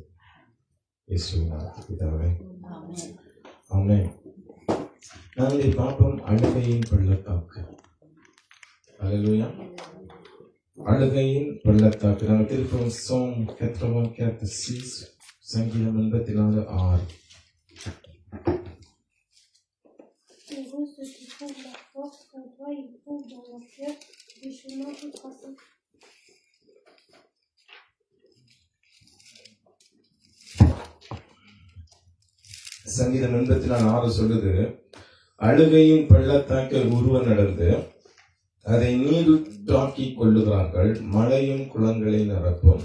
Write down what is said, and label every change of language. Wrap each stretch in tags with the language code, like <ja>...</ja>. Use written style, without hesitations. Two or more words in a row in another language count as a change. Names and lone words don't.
<ta>இயேசுவின் நாமத்தில் பிதாவே, ஆமென். நாங்கள் பார்ப்போம் அழுகையின் பள்ளத்தாக்கு. அல்லேலூயா. அழுகையின் பள்ளத்தாக்கு. நாங்கள் திருப்பம் Psalm 84:6, சங்கீதம் 84:6.</ta> <fr>Ceux qui trouvent la force en toi, ils trouvent dans leur cœur des chemins tout tracés.</fr> <ta>சங்கீதம் 84:6 சொல்லுது, அழுகையின் பள்ளத்தாக்கில் ஒருவன் நடந்து அதை நீருற்றாக்கிக் கொள்ளுகிறார்கள், மழையும் குளங்களை நிரப்பும்.</ta>